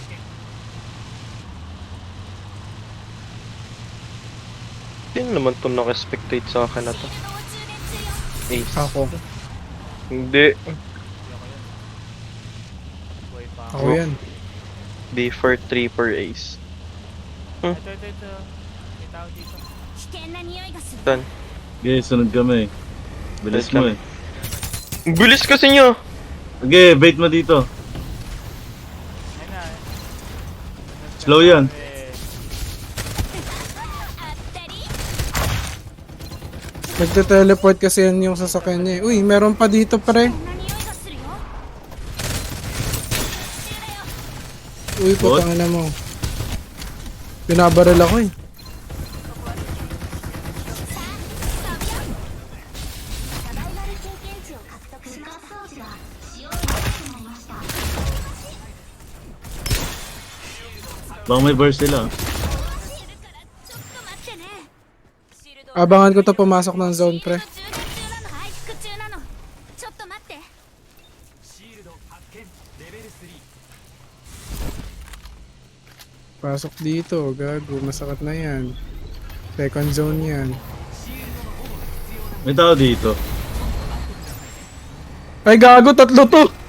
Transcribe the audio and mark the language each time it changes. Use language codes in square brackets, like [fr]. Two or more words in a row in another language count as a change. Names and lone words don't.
[tl] Hindi naman to naka-spectate sa akin na to. Ace. Ako. Hindi. Buhay pa Ako ako. yan. B43 per Ace. Ito. May tao dito. [ja] 危険な匂いがする。 [tl] Saan? Okay, sunod kami. Bilis mo eh. Ang bilis kasi niya! Okay, bait mo dito. Ayun na. Slow yan. Eh, [ja] あったり。 [tl] Nagte-teleport kasi yan yung sasakyan niya. Uy, meron pa dito, pre. [ja] こんな匂いがするよ。 [tl] Uy, putang ina mo. Binabaril ako eh. [ja] サバイバル経験値を獲得します。装置が使用できなくなりました。 [tl] Baka may burst sila. [ja] いるからちょっと待ってね。シールド [tl] Abangan ko to pumasok ng zone, pre. [ja] シールド充電中なの。回復中なの。ちょっと待って。 [tl] Pasok dito, gago. Masakit na yan. Second zone yan. May tao dito. Ay, gago. Tatlo to.